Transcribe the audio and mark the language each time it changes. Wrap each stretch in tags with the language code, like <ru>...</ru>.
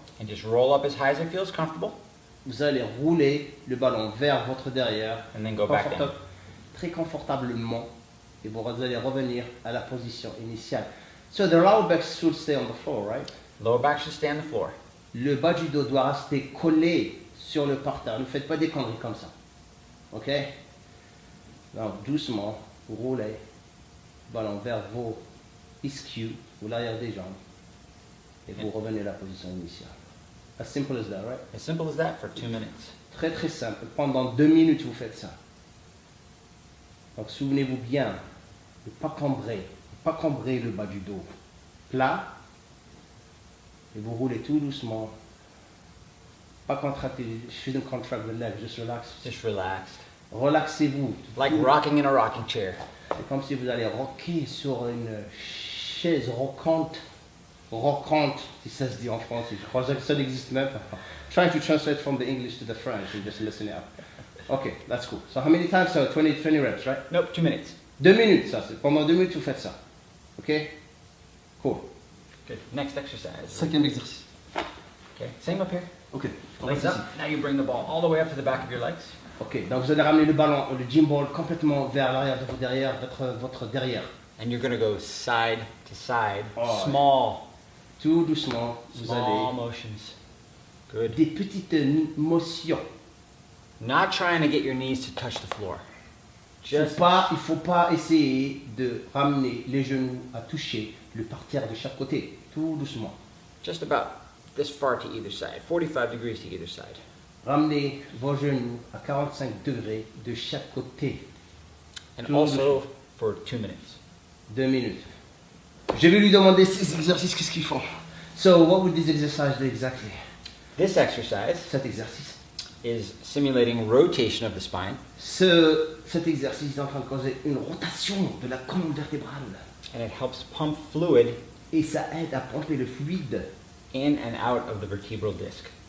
<en>and just roll up as high as it feels comfortable,</en> <fr>Vous allez rouler le ballon vers votre derrière,</fr> <en>and then go back down.</en> <fr>très confortablement, et vous allez revenir à la position initiale.</fr> <en>So the lower back should stay on the floor, right? Lower back should stay on the floor.</en> <fr>Le bas du dos doit rester collé sur le parterre. Ne faites pas des conneries comme ça. Ok? Donc doucement, vous roulez, ballon vers vos ischios ou l'arrière des jambes, et vous revenez à la position initiale.</fr> <en>As simple as that, right? As simple as that for 2 minutes.</en> <fr>Très très simple. Pendant 2 minutes, vous faites ça. Donc souvenez-vous bien de ne pas cambrer le bas du dos. Plat. Et vous roulez tout doucement. Pas contracter.</fr> <en>Shouldn't contract the leg, just relax. Just relaxed.</en> <fr>Relaxez-vous.</fr> <en>Like rocking in a rocking chair.</en> <fr>C'est comme si vous allez rocker sur une chaise rockante. Rockante, si ça se dit en français. Je crois que ça n'existe même pas.</fr> <en>Trying to translate from the English to the French and just listen it up. Okay, that's cool. So how many times? So 20 reps, right? Nope, 2 minutes.</en> <fr>2 minutes, ça. Pendant 2 minutes, vous faites ça.</fr> <en>Ok? Cool. Good. Next exercise.</en> <fr>Cinquième exercice.</fr> <en>Okay, same up here. Ok. Legs up. Now you bring the ball all the way up to the back of your legs.</en> <fr>Ok, donc vous allez ramener le ballon, le gym ball complètement vers l'arrière de votre derrière.</fr> <en>And you're gonna go side to side. Oh. Small</en> <fr>Tout doucement, vous allez.</fr> <en>motions. Good.</en> <fr>Des petites motions.</fr> <en>Not trying to get your knees to touch the floor.</en> <fr>Il ne faut pas essayer de ramener les genoux à toucher le parterre de chaque côté. Tout doucement.</fr> <en>Just about this far to either side. 45 degrees to either side.</en> <fr>Ramenez vos genoux à 45 degrés de chaque côté.</fr> <en>And</en> <fr>Tout</fr> <en>also for 2 minutes. 2 minutes.</en> <fr>Je vais lui demander ces exercices, qu'est-ce qu'ils font.</fr> <en>So, what would this exercise do exactly? This exercise</en> <fr>Cet exercice.</fr> <en>is simulating rotation of the spine,</en> <fr>Cet exercice est en train de causer une rotation de la colonne vertébrale.</fr> <en>and it helps pump fluid</en> <fr>Et ça aide à pomper le fluide</fr> <en>in and out of the vertebral disc.</en>